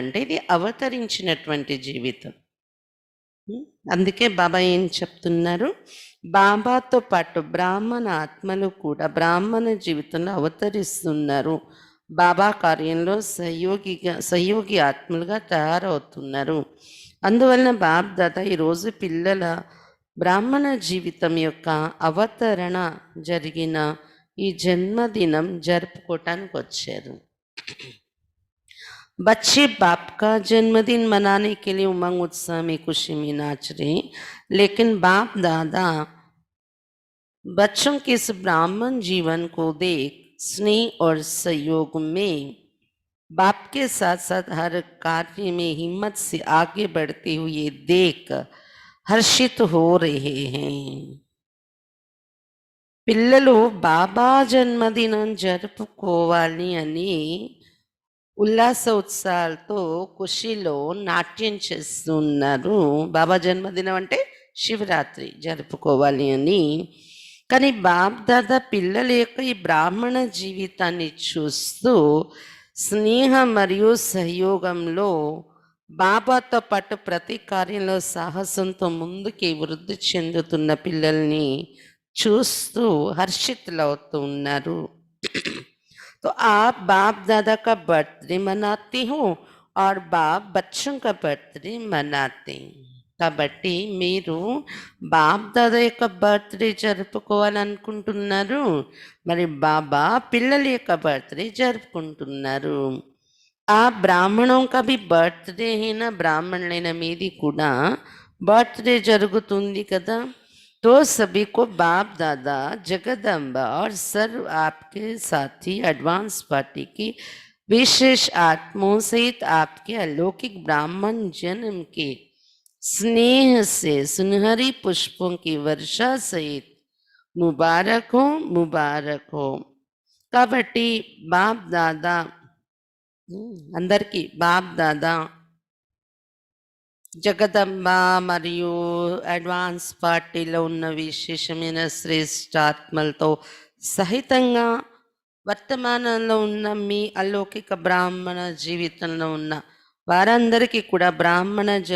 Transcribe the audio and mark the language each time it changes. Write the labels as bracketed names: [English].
[Telugu] అంటే ఇది అవతరించినటువంటి జీవితం. అందుకే బాబా ఏం చెప్తున్నారు, బాబాతో పాటు బ్రాహ్మణ ఆత్మలు కూడా బ్రాహ్మణ జీవితంలో అవతరిస్తున్నారు, బాబా కార్యంలో సహయోగి ఆత్మలుగా తయారవుతున్నారు. అందువలన బాబ్ దాదా ఈరోజు పిల్లల బ్రాహ్మణ జీవితం యొక్క అవతరణ జరిగిన ఈ జన్మదినం జరుపుకోవటానికి వచ్చారు. [Hindi] बच्चे बाप का जन्मदिन मनाने के लिए उमंग उत्साह में खुशी में नाच रहे हैं, लेकिन बाप दादा बच्चों के इस ब्राह्मण जीवन को देख स्नेह और सहयोग में बाप के साथ साथ हर कार्य में हिम्मत से आगे बढ़ते हुए देख हर्षित हो रहे हैं। [Telugu] పిల్లలు బాబా జన్మదినం జరుపుకోవాలి అని ఉల్లాస ఉత్సాహాలతో ఖుషిలో నాట్యం చేస్తున్నారు. బాబా జన్మదినం అంటే శివరాత్రి జరుపుకోవాలి అని. కానీ బాప్దాదా పిల్లల యొక్క ఈ బ్రాహ్మణ జీవితాన్ని చూస్తూ స్నేహం మరియు సహయోగంలో బాబాతో పాటు ప్రతి కార్యంలో సాహసంతో ముందుకి వృద్ధి చెందుతున్న పిల్లల్ని చూస్తూ హర్షితులవుతూ ఉన్నారు. [Hindi] तो आप बाप दादा का बर्थडे मनाती हो और बाप बच्चों का बर्थडे मनाते हैं. [Telugu] కాబట్టి మీరు బాప్ దాదా యొక్క బర్త్డే జరుపుకోవాలనుకుంటున్నారు, మరి బాబా పిల్లల యొక్క బర్త్డే జరుపుకుంటున్నారు. ఆ బ్రాహ్మణం [Hindi] का भी [Telugu] బర్త్డే అయిన బ్రాహ్మణులైన మీది కూడా బర్త్డే జరుగుతుంది కదా. [Hindi] तो सभी को बाप दादा जगदम्बा और सर्व आपके साथी एडवांस पार्टी की विशेष आत्माओं सहित आपके अलौकिक ब्राह्मण जन्म के स्नेह से सुनहरी पुष्पों की वर्षा सहित मुबारक हो, मुबारक हो. [Telugu] కాబట్టి బాప్ దాదా అందరికీ బాప్ దాదా జగదంబ మరియు అడ్వాన్స్ పార్టీలో ఉన్న విశేషమైన శ్రేష్టాత్మలతో సహితంగా వర్తమానంలో ఉన్న మీ అలౌకిక బ్రాహ్మణ జీవితంలో ఉన్న వారందరికీ కూడా బ్రాహ్మణ